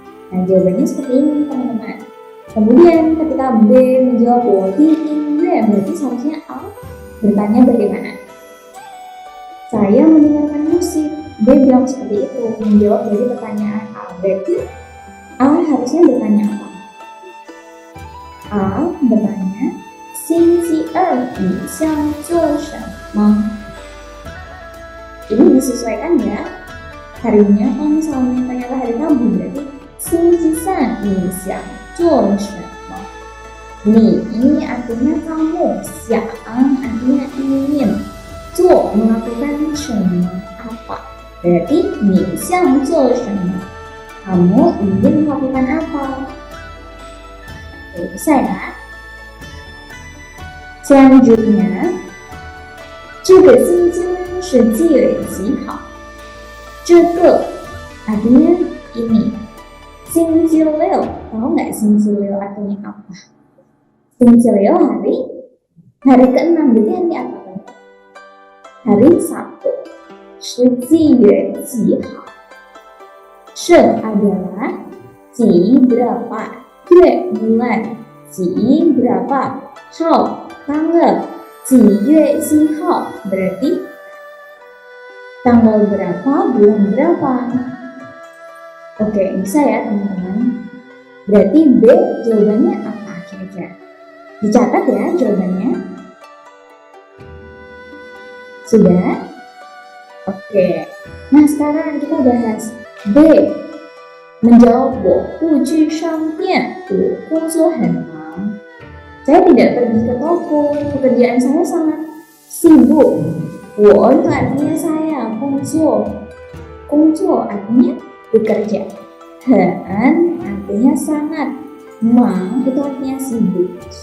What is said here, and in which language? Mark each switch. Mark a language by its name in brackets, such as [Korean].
[Indonesian] Nah, jawabannya seperti ini teman-teman. Kemudian ketika B menjawab [Chinese] 我听音乐, [Indonesian] berarti seharusnya A bertanya bagaimana? Saya mendengarkan musik. B bilang seperti itu, menjawab dari pertanyaan A. Berarti A harusnya bertanya apa? A bertanya, [Chinese] 星期二你想做什么? [Indonesian] Ini disesuaikan ya. Harinya kalau misalnya ternyata hari Rabu berarti [Chinese] 星期三你想做什么? [Indonesian] Ini artinya kamu, 想 artinya ingin, 做 melakukan 什么 apa. Berarti [Chinese] 你想做什么? [Indonesian] Kamu ingin melakukan apa? Oke, bisa ya? Selanjutnya, [Chinese] 这个星期六是几月几号? [Indonesian] 这个 artinya ini. 星期六, tahu nggak 星期六 artinya apa? 星期六hari ke-6, berarti hari apa? Hari Sabtu. [Chinese] 是几月几号? [Indonesian] 是 adalah 几 berapa, 月 bulan, 几 berapa, 号 tanggal, 几月几号 berarti tanggal berapa, bulan berapa. Oke, bisa ya teman-teman. Berarti B jawabannya apa kira-kira? Dicatat ya jawabannya. Sudah? Oke. Nah, sekarang kita bahas B. Menjawab [Chinese] 我不去商店，我工作很忙. [Indonesian] Saya tidak pergi ke toko, pekerjaan saya sangat sibuk. 我 itu artinya saya, 工作 artinya bekerja. 很 artinya sangat, 忙 itu artinya sibuk.